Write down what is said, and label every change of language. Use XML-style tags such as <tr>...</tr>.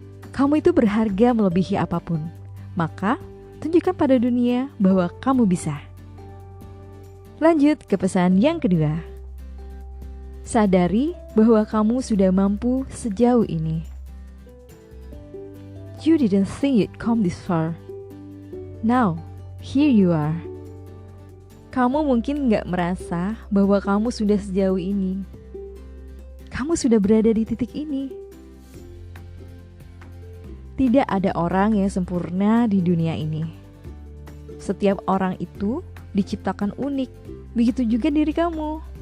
<id>Kamu itu berharga melebihi apapun. Maka, tunjukkan pada dunia bahwa kamu bisa. Lanjut ke pesan yang kedua. Sadari bahwa kamu sudah mampu sejauh ini.</id> <en>You didn't think you'd come this far. Now, here you are.</en> <id>Kamu mungkin gak merasa bahwa kamu sudah sejauh ini. Kamu sudah berada di titik ini. Tidak ada orang yang sempurna di dunia ini. Setiap orang itu diciptakan unik, begitu juga diri kamu.</id>